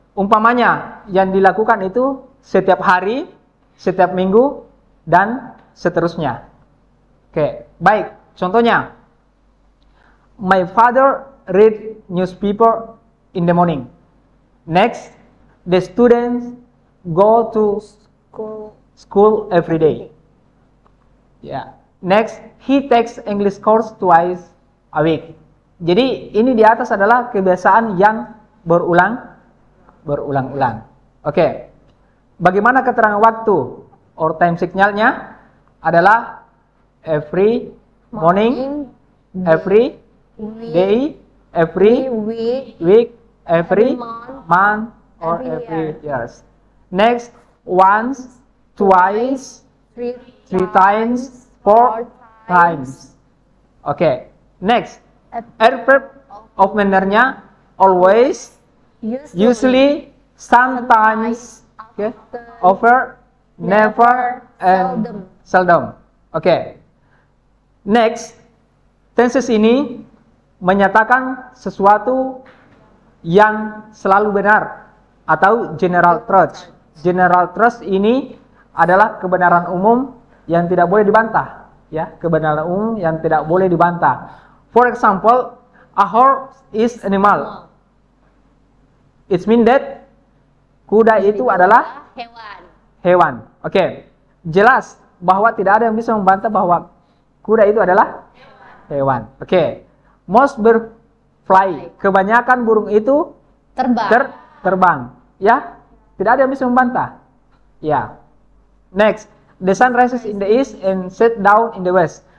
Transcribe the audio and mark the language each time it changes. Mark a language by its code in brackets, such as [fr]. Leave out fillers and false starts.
[id] Umpamanya yang dilakukan itu setiap hari, setiap minggu, dan seterusnya. Oke, baik. [en] Contohnya, my father read newspaper in the morning. Next, the students go to school every day. Ya. Next, he takes English course twice a week. [id] Jadi ini di atas adalah kebiasaan yang berulang-ulang. Oke. Bagaimana keterangan waktu or time signalnya? [en] Adalah every morning, every day, every week, every month, or every years. Next, once, twice, three times, four times. Oke. Next, adverb of manner-nya always, usually, sometimes, over, never, and seldom. Oke. [id] Next, tenses ini menyatakan sesuatu yang selalu benar atau general truth. General truth ini adalah kebenaran umum yang tidak boleh dibantah, ya, kebenaran umum yang tidak boleh dibantah. [en] For example, a horse is animal. [id] It means that kuda itu adalah hewan. Oke. Jelas bahwa tidak ada yang bisa membantah bahwa kuda itu adalah hewan. Oke. Most birds fly. Kebanyakan burung itu terbang. Ya. Tidak ada yang bisa membantah. Ya. [en] Next, the sun rises in the east and set down in the west.